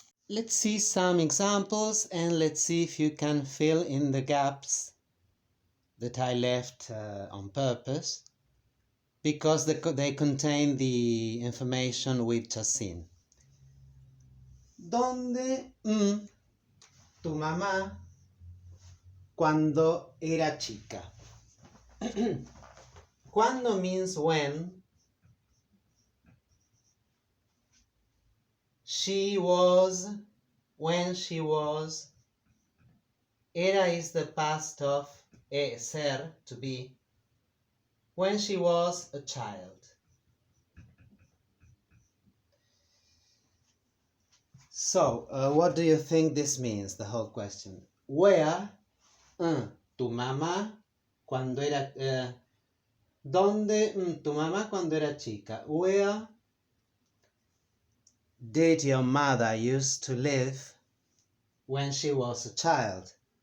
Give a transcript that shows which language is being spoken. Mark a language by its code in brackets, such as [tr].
[en] Let's see some examples and let's see if you can fill in the gaps that I left on purpose, because they contain the information we've just seen. [es] ¿Dónde tu mamá cuando era chica? [en] Cuando means when. She was, when she was. Era is the past of ser, to be. When she was a child. So, what do you think this means, the whole question? [es] Where, tu mamá cuando era, ¿dónde tu mamá cuando era chica? [en] Where did your mother used to live when she was a child?